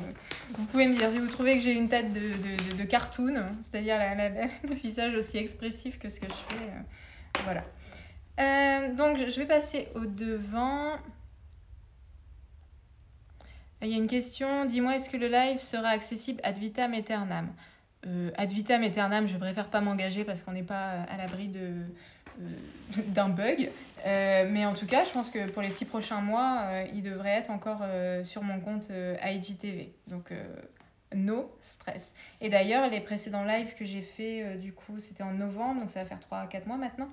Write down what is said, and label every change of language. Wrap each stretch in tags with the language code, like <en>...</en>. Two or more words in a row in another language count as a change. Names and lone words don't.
<fr>Vous pouvez me dire si vous trouvez que j'ai une tête de cartoon, c'est-à-dire le visage aussi expressif que ce que je fais. Voilà. Donc, je vais passer au devant. Il y a une question, dis-moi, est-ce que le live sera accessible</fr> <la>ad vitam aeternam? Ad vitam aeternam,</la> <fr>je préfère pas m'engager parce qu'on n'est pas à l'abri d'un bug. Mais en tout cas, je pense que pour les 6 prochains mois, il devrait être encore sur mon compte IGTV. Donc</fr> <en>no stress.</en> <fr>Et d'ailleurs, les précédents lives que j'ai fait, du coup, c'était en novembre, donc ça va faire 3 à 4 mois maintenant.</fr>